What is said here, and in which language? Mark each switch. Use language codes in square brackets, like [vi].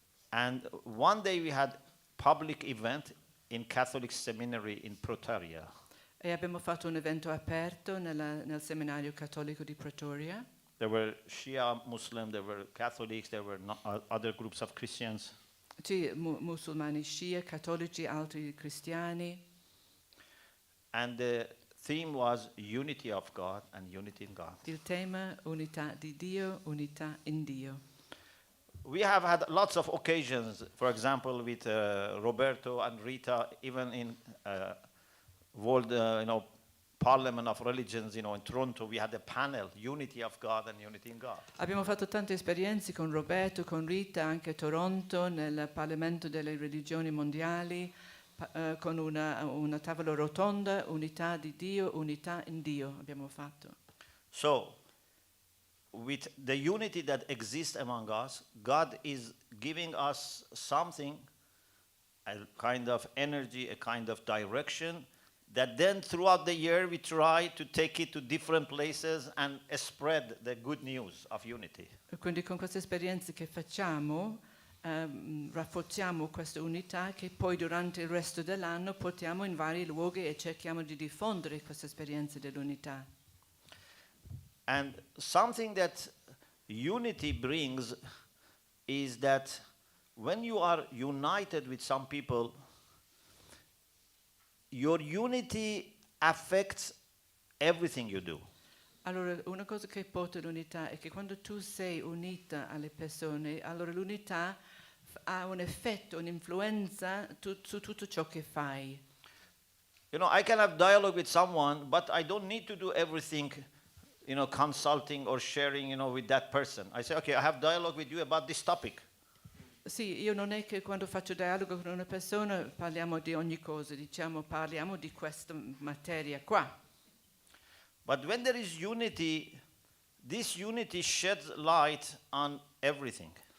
[en] And one day we had public event in Catholic seminary in Pretoria. [it] E abbiamo fatto un evento aperto nel seminario cattolico di Pretoria. [en] There were Shia Muslim, there were Catholics, there were other groups of Christians. [it] Sì, musulmani Shia, cattolici, altri cristiani. [en] And the theme was unity of God and unity in God. [it] Il tema unità di Dio, unità in Dio. [en] We have had lots of occasions, for example, with Roberto and Rita, even in World Parliament of Religions, in Toronto, we had a panel, Unity of God and Unity in God. [it] Abbiamo fatto tante esperienze con Roberto, con Rita, anche a Toronto, nel Parlamento delle Religioni Mondiali, con una tavola rotonda, unità di Dio, unità in Dio abbiamo fatto. [en] So, with the unity that exists among us, God is giving us something, a kind of energy, a kind of direction, that then throughout the year we try to take it to different places and spread the good news of unity. [it] E quindi con queste esperienze che facciamo rafforziamo questa unità che poi durante il resto dell'anno portiamo in vari luoghi e cerchiamo di diffondere queste esperienze dell'unità. [en] And something that unity brings is that when you are united with some people, your unity affects everything you do. [it] Allora, una cosa che porta l'unità è che quando tu sei unita alle persone, allora l'unità ha un effetto, un'influenza su tutto ciò che fai. [en] I can have dialogue with someone, but I don't need to do everything, consulting or sharing, with that person. I say, okay, I have dialogue with you about this topic. [it] Sì, io non è che quando faccio dialogo con una persona parliamo di ogni cosa, parliamo di questa materia qua. [en] But when there is unity, this unity sheds light on everything.